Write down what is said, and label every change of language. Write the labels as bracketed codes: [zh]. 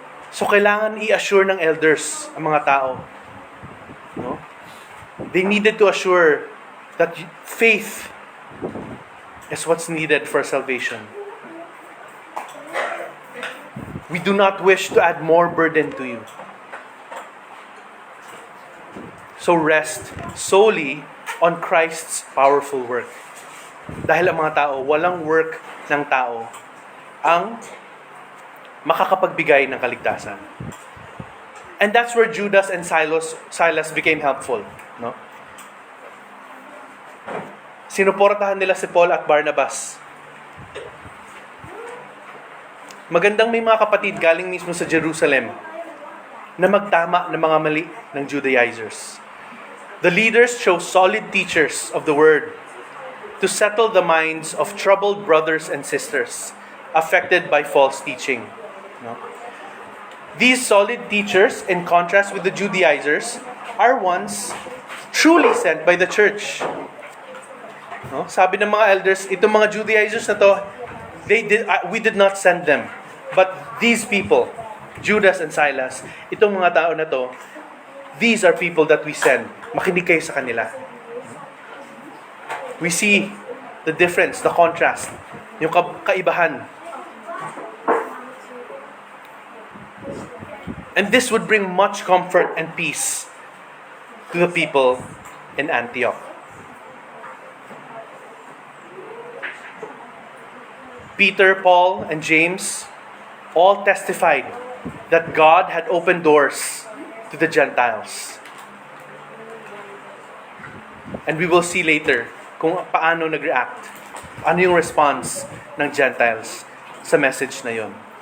[tl] So kailangan i-assure ng elders ang mga tao. No? [en] They needed to assure that faith is what's needed for salvation. We do not wish to add more burden to you. So rest solely on Christ's powerful work. [tl] Dahil ang mga tao, walang work ng tao ang makakapagbigay ng kaligtasan. [en] And that's where Judas and Silas became helpful. No? [tl] Sinuportahan nila si Paul at Barnabas. Magandang may mga kapatid galing mismo sa Jerusalem na magtama ng mga mali ng Judaizers. [en] The leaders chose solid teachers of the word to settle the minds of troubled brothers and sisters affected by false teaching. No? These solid teachers, in contrast with the Judaizers, are ones truly sent by the church. No? [tl] Sabi ng mga elders, itong mga Judaizers na to, [en] we did not send them. But these people, Judas and Silas, [tl] itong mga tao na to, [en] these are people that we send. [tl] Makinig kayo sa kanila. [en] We see the difference, the contrast, [tl] yung kaibahan. [en] And this would bring much comfort and peace to the people in Antioch. Peter, Paul, and James all testified that God had opened doors to the Gentiles. And we will see later [tl] kung paano nag-react. Ano yung response ng Gentiles sa message na yon.